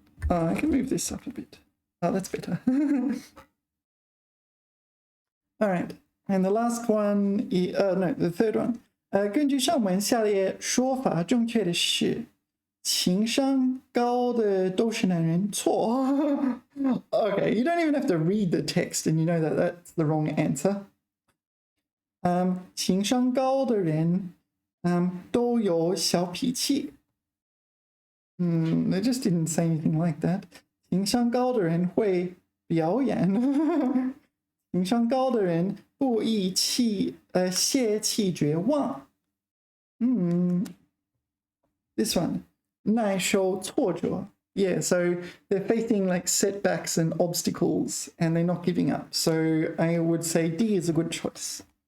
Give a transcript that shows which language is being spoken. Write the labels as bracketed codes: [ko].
[en] I can move this up a bit. Oh, that's better. All right. And the last one, no, the third one. [zh] 根据上文下列说法，正确的是情商高的都是男人。错。 [en] Okay, you don't even have to read the text and you know that that's the wrong answer. [zh] 情商高的人都有小脾气。 [en] They just didn't say anything like that. [zh] 情商高的人会表演。情商高的人不易泄气绝望。 [en] This one. 耐受挫折 Yeah, so they're facing like setbacks and obstacles and they're not giving up. So I would say D is a good choice.